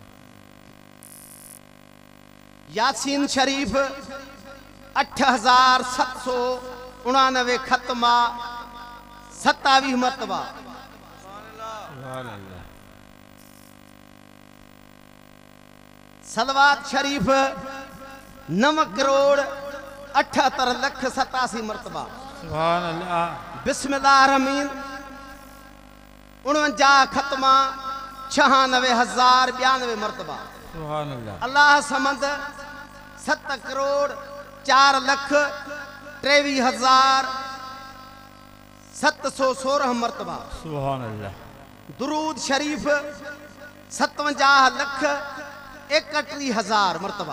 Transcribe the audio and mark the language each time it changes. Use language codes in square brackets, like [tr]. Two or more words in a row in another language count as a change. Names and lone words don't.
[hi] यासीन शरीफ 8,799 खत्मा 27 मरतबा। [ar] سبحان الله. [hi] सलवात शरीफ 9,78,87 मरतबा। [ar] سبحان الله. [hi] बिस्मिल्लाहिर्रहमानिर्रहीम 49 खत्मा 96,092 मरतबा। [ar] سبحان الله. الله صمد [hi] 7,23,716 मरतबा। [ar] سبحان الله. [hi] दुरूद शरीफ 57,31,000 मरतबा।